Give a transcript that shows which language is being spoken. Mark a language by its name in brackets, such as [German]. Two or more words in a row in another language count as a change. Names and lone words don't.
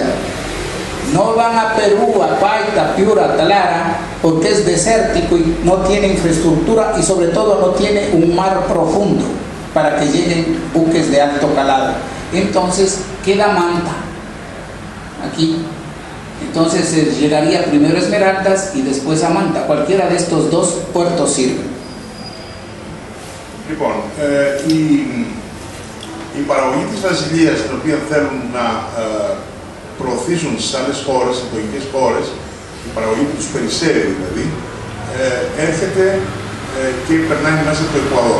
[Spanish] No van a Perú, a Paita, Piura, Talara, porque es desértico y no tiene infraestructura y sobre todo no tiene un mar profundo para que lleguen buques de alto calado. Entonces queda Manta, aquí. Entonces llegaría primero a Esmeraldas y después a Manta. Cualquiera de estos dos puertos sirve. [Greek] Λοιπόν, η παραγωγή της Βραζιλίας, την οποία θέλουν να προωθήσουν στις άλλες χώρες, στις εκλογικές χώρες, η παραγωγή που τους περισσεύει δηλαδή, έρχεται και περνάει μέσα από το Εκουαδόρ.